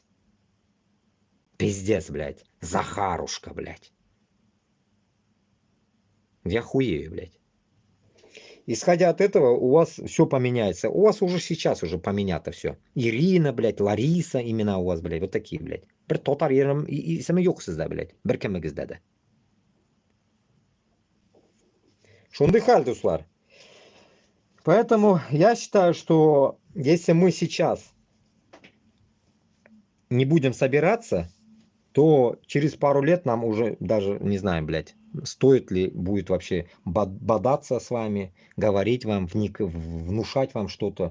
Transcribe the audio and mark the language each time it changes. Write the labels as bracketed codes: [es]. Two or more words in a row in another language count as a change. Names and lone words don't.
[ru] Пиздец, блядь. Захарушка, блядь. Я хуею, блядь. Исходя от этого, у вас все поменяется. У вас уже сейчас уже поменято все. Ирина, блядь, Лариса, имена у вас, блядь, вот такие, блядь. [uz] Bir totar yerim ismi yo'q sizda, блядь. Bir kimingizda-da. Shunday hal, do'stlar. [ru] Поэтому я считаю, что если мы сейчас не будем собираться, то через пару лет нам уже даже, не знаю, блядь, стоит ли будет вообще бодаться с вами, говорить вам, внушать вам что-то.